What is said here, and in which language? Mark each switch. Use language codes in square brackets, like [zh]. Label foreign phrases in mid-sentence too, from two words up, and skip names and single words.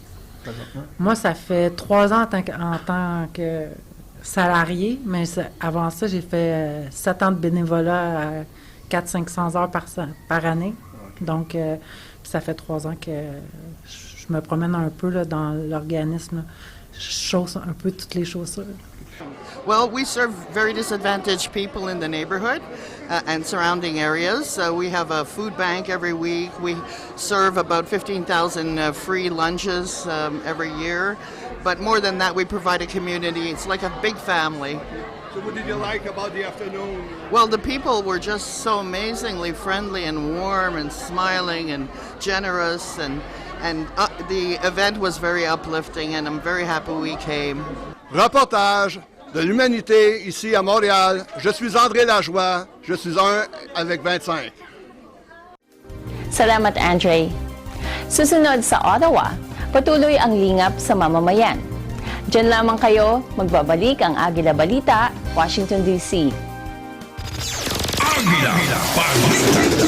[fr] Moi, ça fait 3 ans en tant que salarié, mais avant ça, j'ai fait 7 ans de bénévolat à 400-500 heures par année. Donc, ça fait 3 ans que je me promène un peu là, dans l'organisme. Je chausse un peu toutes les chaussures. [en] Well, we serve very disadvantaged people in the neighborhood and surrounding areas. We have a food bank every week. We serve about 15,000 free lunches every year. But more than that, we provide a community. It's like a big family. So what did you like about the afternoon? Well, the people were just so amazingly friendly and warm and smiling and generous, and the event was very uplifting, and I'm very happy we came. [fr] Reportage de l'humanité ici à Montréal. Je suis André Lajoie. Je suis un avec 25. [tl] Salamat, Andre. Susunod sa Ottawa, patuloy ang lingap sa mamamayan. Diyan lamang kayo, magbabalik ang Agila Balita, Washington, D.C. Agila Balita.